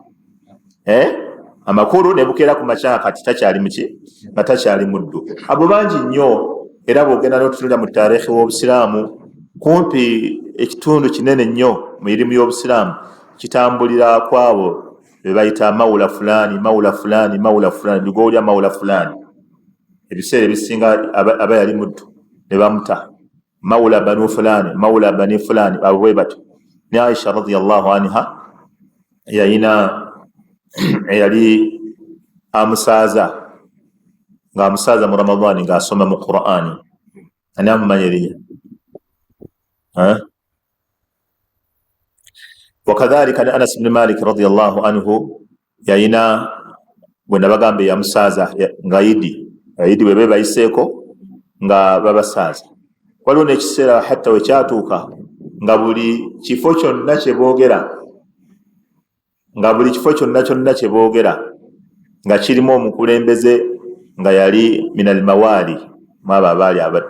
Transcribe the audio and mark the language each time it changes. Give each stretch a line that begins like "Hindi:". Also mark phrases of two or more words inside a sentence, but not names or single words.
Ganda: Amakulu ne bukeera ku makya kati takyali muki, nga takyali muddu. Abo bangi nnyo, era bw'ogenda n'otutunula mu taarikhi w'Obusiraamu, kumpi ekitundu kinene nnyo mu mirimu y'Obusiraamu kitambulira kwabo be bayita
Arabic: مولى فلان, مولى فلان, مولى فلان,
Ganda: ligolya
Arabic: مولى فلان.
Ganda: Ebiseera ebisinga aba yali muddu ne bamuta
Arabic: مولى بنو فلان, مولى بني فلان,
Ganda: abo bwe batyo. Ne Aisha
Arabic: رضي الله عنها
Ganda: eyali amusaaza, ng'amusaaza mu Ramadani ng'asoma mu Qur'ani. Ani amumanya erinnya? Wakadhalika Anas ibn Malik
Arabic: رضي الله عنه
Ganda: yayina bwe nabagamba yamusaaza nga Idi bwe bayiseeko nga babasaaza. Waliwo n'ekiseera hatta we kyatuuka nga buli kifo kyonna kye boogera nga kirimu omukulembeze nga yali
Arabic: من الموالي,
Ganda: mwabo abaali abattu.